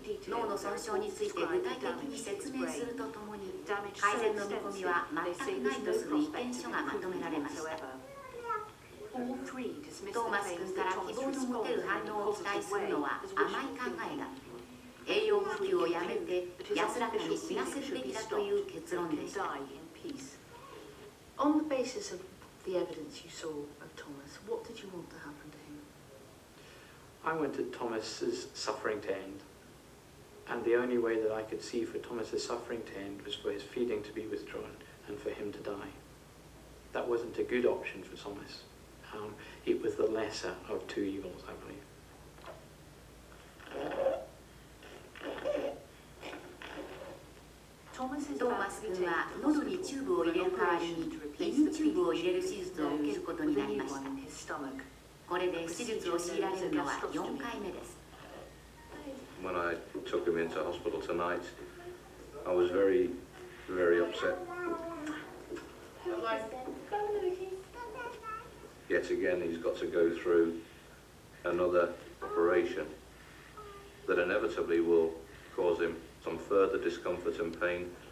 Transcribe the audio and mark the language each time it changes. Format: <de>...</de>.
<ja>脳の損傷について具体的に説明するとともに改善の見込みは全くないとする意見書がまとめられました。トーマス君から希望の持てる反応を期待するのは甘い考えだ。栄養補給をやめて安らかに死なせるべきだという結論でした。</ja> <en>On the basis of the evidence you saw of Thomas, what did you want to happen to him? I wanted Thomas's suffering to end. And the only way that I could see for Thomas's suffering to end was for his feeding to be withdrawn and for him to die. That wasn't a good option for Thomas. It was the lesser of two evils, I believe.</en> <ja>トーマス君は喉にチューブを入れる代わりに胃にチューブを入れる手術を受けることになりました。これで手術を強いられるのは4回目です。</ja> <en>When I took him into hospital tonight, I was very, very upset. Yet again, he's got to go through another operation that inevitably will cause him some further discomfort and pain.</en>